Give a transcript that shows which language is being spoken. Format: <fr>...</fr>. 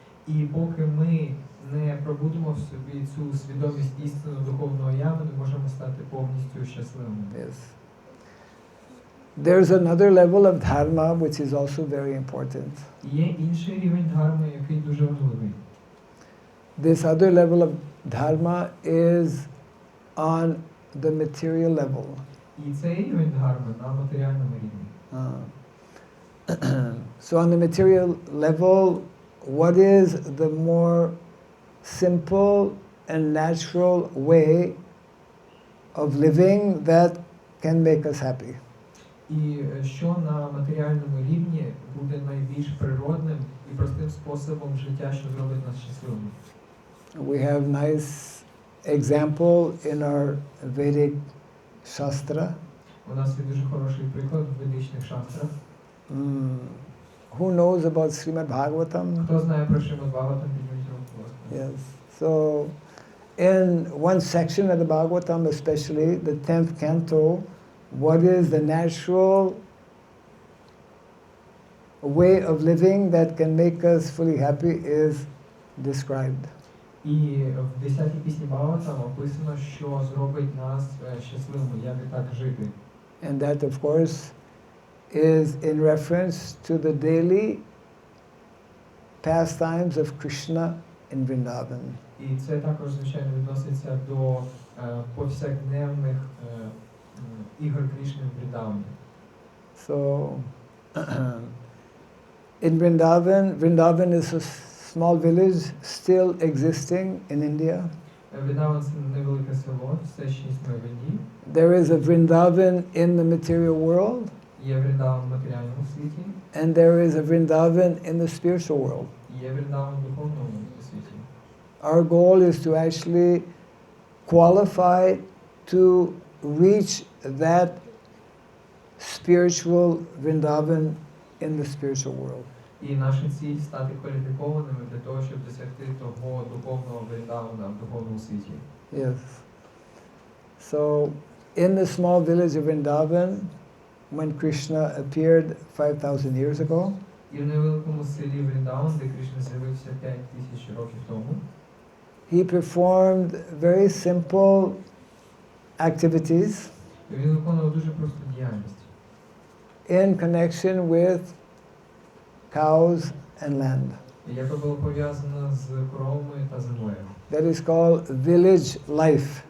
<uk>І поки ми не пробудемо в собі цю свідомість істинно духовного я, ми не можемо стати повністю щасливими.</uk> <en>Yes. There's another level of Dharma which is also very important.</en> <uk>Є інший рівень дхарми, який дуже важливий.</uk> <en>This other level of dharma is on the material level.</en> <uk>І цей рівень дхарми на матеріальному рівні.</uk> <en>So on the material level, what is the more simple and natural way of living that can make us happy?</en> <uk>І що на матеріальному рівні буде найбільш природним і простим способом життя, що зробить нас щасливими?</uk> <en>We have nice example in our Vedic Shastra.</en> <uk>У нас є дуже хороший приклад в ведичних шастрах.</uk> <en>Who knows about Srimad Bhagavatam?</en> <uk>Хто знає про Шримад Бхагаватам, підніміть руку, будь ласка.</uk> <en>Yes. So, in one section of the Bhagavatam, especially the 10th canto, what is the natural way of living that can make us fully happy is described.</en> <uk>І в 10-й пісні Бхагаватам описано, що зробить нас щасливими, як і так жити.</uk> <en>And that, of course, is in reference to the daily pastimes of Krishna in Vrindavan.</en> <uk>І це також, звичайно, відноситься до повсякденних ігор Кришни в Вріндавані.</uk> <en>So, in Vrindavan is a small village still existing in India.</en> <uk>Вріндаван – це невелике село, все ще існує в Індії.</uk> <en>There is a Vrindavan in the material world,</en> <uk>Є Вріндаван в матеріальному світі,</uk> <en>and there is a Vrindavan in the spiritual world.</en> <uk>і є Вріндаван в духовному світі.</uk> <en>Our goal is to actually qualify to reach that spiritual Vrindavan in the spiritual world.</en> <uk>І наша ціль – стати кваліфікованими для того, щоб досягти того духовного Вріндавана в духовному світі.</uk> <en>Yes. So, in the small village of Vrindavan, when Krishna appeared 5,000 years ago,</en> <uk>І в невеликому селі Вріндаван, де Кришна з'явився 5000 років тому,</uk> <en>he performed very simple activities</en> <uk>він виконував дуже просту діяльність</uk> <en>in connection with cows and land.</en> <uk>яка була пов'язана з коровами та землею.</uk> <en>That is called village life.</en>